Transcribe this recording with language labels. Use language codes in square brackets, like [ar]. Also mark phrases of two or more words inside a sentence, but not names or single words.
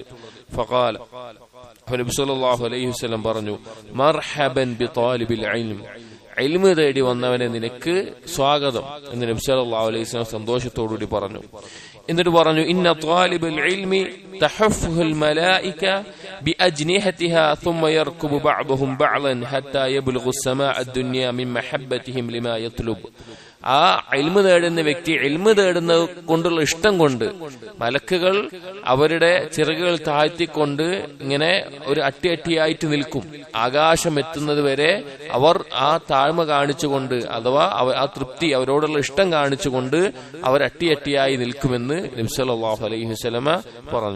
[ml] ഫഖാല, നബി [ar] صلى الله عليه وسلم [ml] പറഞ്ഞു, [ar] مرحبا بطالب العلم, [ml] ഇൽമ് തേടി വന്നവനെ നിനക്ക് സ്വാഗതം എന്ന് നബി [ar] صلى الله عليه وسلم [ml] സന്തോഷത്തോടുകൂടി പറഞ്ഞു. എന്നിട്ട് പറഞ്ഞു, [ar] إن طالب العلم تحفه الملائكة بأجنحتها ثم يركب بعضهم بعضا حتى يبلغ السماء الدنيا من محبتهم لما يطلب. [ml] ആ ഇൽമ് തേടുന്ന വ്യക്തി ഇൽമ് തേടുന്നത് കൊണ്ടുള്ള ഇഷ്ടം കൊണ്ട് മലക്കുകൾ അവരുടെ ചിറകുകൾ താഴ്ത്തിക്കൊണ്ട് ഇങ്ങനെ ഒരു അട്ടിയായിട്ട് നിൽക്കും. ആകാശം എത്തുന്നത് വരെ അവർ ആ താഴ്മ കാണിച്ചുകൊണ്ട്, അഥവാ ആ തൃപ്തി, അവരോടുള്ള ഇഷ്ടം കാണിച്ചുകൊണ്ട് അവർ അട്ടിയായി നിൽക്കുമെന്ന് നബി [ar] صلى الله عليه وسلم [ml] പറഞ്ഞു.